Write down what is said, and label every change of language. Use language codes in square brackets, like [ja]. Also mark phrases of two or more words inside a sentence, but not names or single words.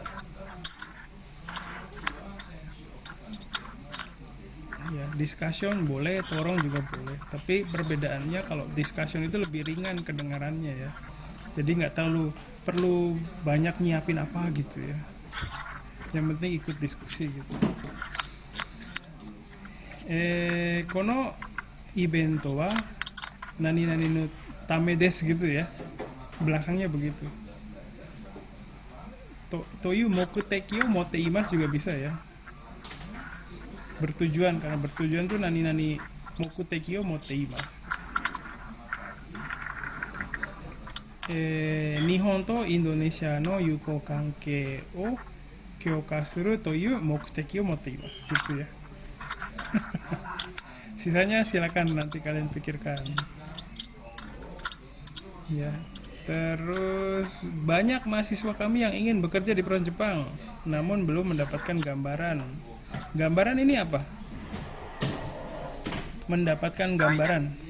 [id] Ya, discussion boleh, torong juga boleh. Tapi perbedaannya kalau discussion itu lebih ringan kedengarannya ya. Jadi nggak terlalu perlu banyak nyiapin apa gitu ya. Yang penting ikut diskusi gitu. [ja] この イベント は 何 何 の ため です [id] gitu ya. Belakangnya begitu. [ja] という 目的 を 持って います [id] juga bisa ya. Bertujuan, karena bertujuan tuh [ja] 何 何 目的 を 持って います. 日本 と インドネシア の 友好 関係 を 強化 する という 目的 を 持って います [id] gitu ya. Sisanya silakan nanti kalian pikirkan. Ya. Terus banyak mahasiswa kami yang ingin bekerja di perusahaan Jepang, namun belum mendapatkan gambaran. Gambaran ini apa? Mendapatkan gambaran.